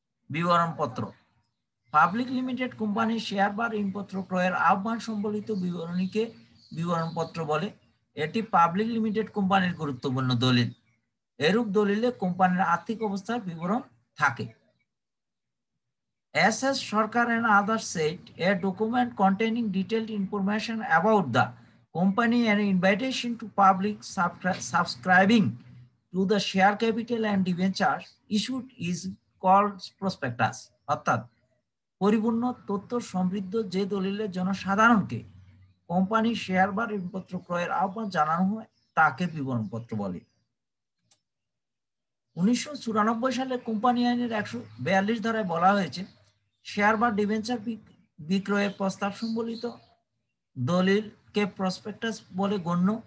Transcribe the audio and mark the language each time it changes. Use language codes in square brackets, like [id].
[bn] বিবরণপত্র public limited কোম্পানির share বা ঋণপত্র ক্রয়ের আহ্বান সম্বলিত বিবরণীকে বিবরণপত্র বলে। এটি পাবলিক লিমিটেড কোম্পানির গুরুত্বপূর্ণ দলিল। এরূপ দলিলে কোম্পানির আর্থিক অবস্থার বিবরণ থাকে। [en] As Sarkar and others said, a document containing detailed information about the company and invitation to public subscribing to the share capital and debentures issued is called prospectus. [bn] অর্থাৎ পরিপূর্ণ তথ্য সমৃদ্ধ যে দলিলে জনসাধারণকে কোম্পানির শেয়ার বা ঋণপত্র ক্রয়ের আহ্বান জানানো হয় তাকে বিবরণপত্র বলে। 1994 সালে কোম্পানি আইনের 142 ধারায় বলা হয়েছে, শেয়ার বা ডিবেঞ্চার বিক্রয়ের প্রস্তাব সম্বলিত দলিলকে প্রসপেক্টাস বলে গণ্য।